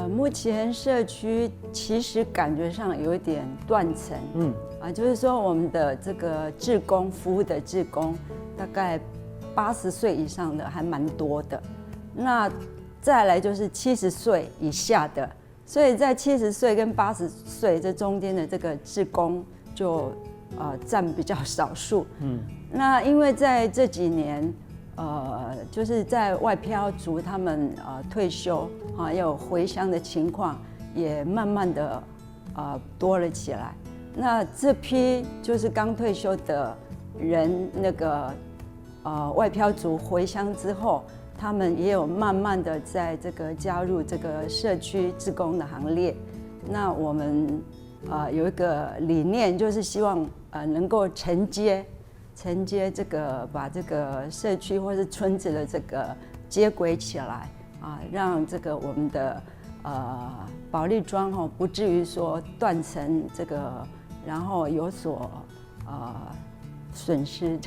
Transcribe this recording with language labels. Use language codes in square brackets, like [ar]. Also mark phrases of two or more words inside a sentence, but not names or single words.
[zh] 目前社區其實感覺上有一點斷層，就是說我們的這個志工服務的志工大概80歲以上的還蠻多的，那再來就是70歲以下的，所以在70歲跟80歲這中間的這個志工就佔比較少數。那因為在這幾年，就是在外漂族他們退休有回鄉的情況也慢慢的多了起來。那這批就是剛退休的人，那個外漂族回鄉之後，他們也有慢慢的在這個加入這個社區志工的行列。那我們有一個理念，就是希望能夠承接這個，把這個社區或是村子的這個接軌起來讓這個我們的保利莊不至於說斷層這個，然後有所損失這樣。